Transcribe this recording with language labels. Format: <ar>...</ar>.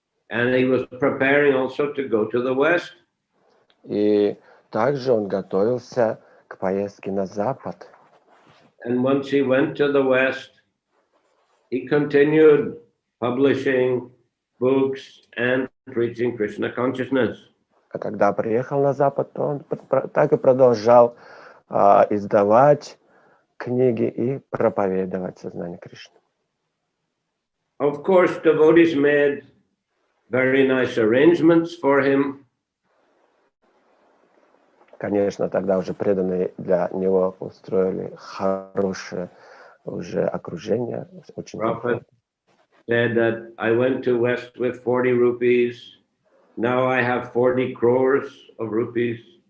<en>And he was preparing also to go to the West.</en> <ru>И также он готовился к поездке на Запад.</ru> <en>And once he went to the West, he continued publishing books and preaching Krishna consciousness.</en> <ru>А когда приехал на Запад, то он так и продолжал издавать книги и проповедовать сознание Кришны.</ru> <en>Of course, devotees made very nice arrangements for him.</en> <ru>Конечно, тогда уже преданные для него устроили хорошее уже окружение, очень</ru> <en>Prabhupada said that I went to West with 40 rupees. Now I have 40 crores of rupees.</en>